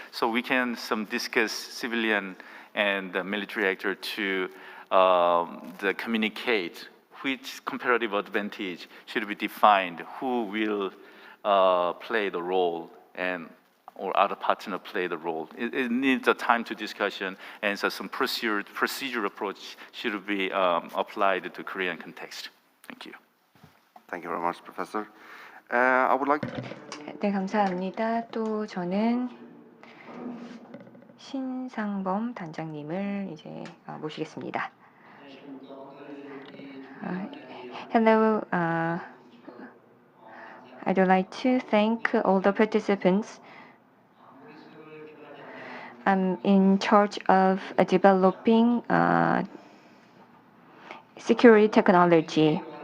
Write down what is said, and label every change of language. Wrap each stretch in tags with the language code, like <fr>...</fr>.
<en>So we can discuss civilian and the military actor to communicate which comparative advantage should be defined, who will play the role, or other partner play the role. It needs a time to discussion, and so some procedure approach should be applied to Korean context. Thank you. Thank you very much, Professor. I would like to...</en> <ko>네, 감사합니다. 또 저는 신상범 단장님을 이제 모시겠습니다.</ko> <en>Hello. I'd like to thank all the participants. I'm in charge of developing security technology.</en>